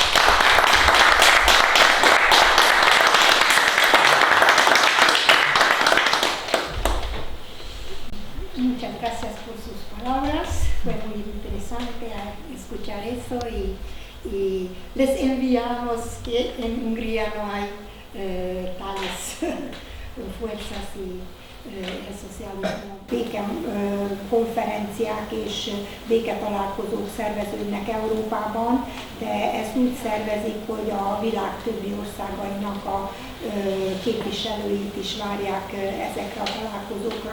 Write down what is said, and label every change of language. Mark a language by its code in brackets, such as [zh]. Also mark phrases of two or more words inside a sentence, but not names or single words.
[es] Muchas gracias por sus palabras, fue muy interesante escuchar eso y les enviamos que en Hungría no hay tales fuerzas y [hu] a szocializmus. Békekonferenciák és béketalálkozók szerveződnek Európában, de ezt úgy szervezik, hogy a világ többi országainak a képviselőit is várják ezekre a találkozókra.